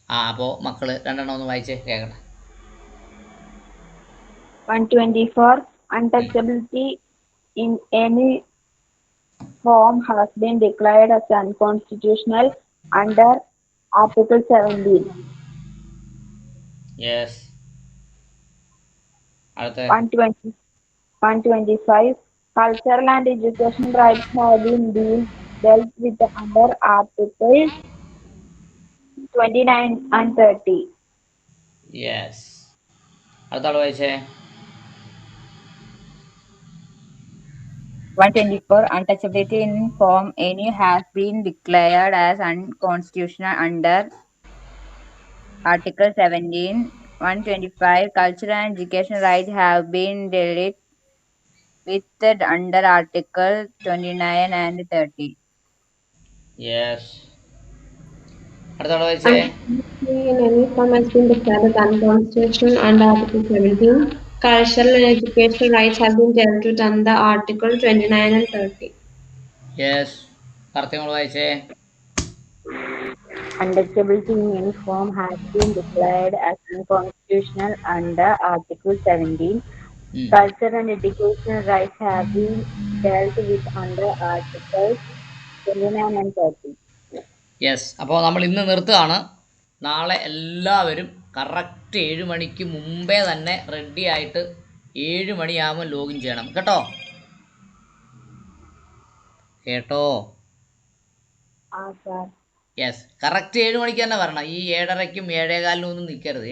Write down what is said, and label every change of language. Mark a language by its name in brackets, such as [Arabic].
[Malayalam] അപ്പോൾ മക്കള് രണ്ടെണ്ണം ഒന്ന് വായിച്ചേ കേൾക്കട്ടെ. [English] 124. Untouchability in any form has been declared as unconstitutional under Article 17. Yes. 125. Cultural and educational rights have been dealt with under Articles 29 and 30. Yes. [Malayalam] അടുത്ത ആൾ വായിച്ചേ. [English] 124. Untouchability in form any has been declared as unconstitutional under Article 17. 125. Cultural and educational rights have been dealt with under Article 29 and 30. [Malayalam] Yes. അടുത്ത ആൾ വായിച്ചേ. [English] Untouchability in any form has been declared as unconstitutional under Article 17. Cultural and educational rights have been dealt with under Article 29 and 30. [Malayalam] Yes. Correct വായിച്ചേ. [English] Untouchability in any form has been declared as unconstitutional under Article 17. ഉം. Culture and educational rights have been dealt with under Articles 29 and 30. [Malayalam] Yes. അപ്പോൾ നമ്മൾ ഇന്ന് നിർത്തുകയാണ്. നാളെ എല്ലാവരും correct 7 മണിക്ക് മുമ്പേ തന്നെ റെഡി ആയിട്ട് 7 മണിയാകുമ്പോൾ ലോഗിൻ ചെയ്യണം കേട്ടോ. കേട്ടോ? [English] Sir. [Malayalam] യെസ്. കറക്റ്റ് 7 മണിക്ക് തന്നെ വരണം. ഈ 7:30ക്കും 7:15 ഒന്നും നിൽക്കരുത്.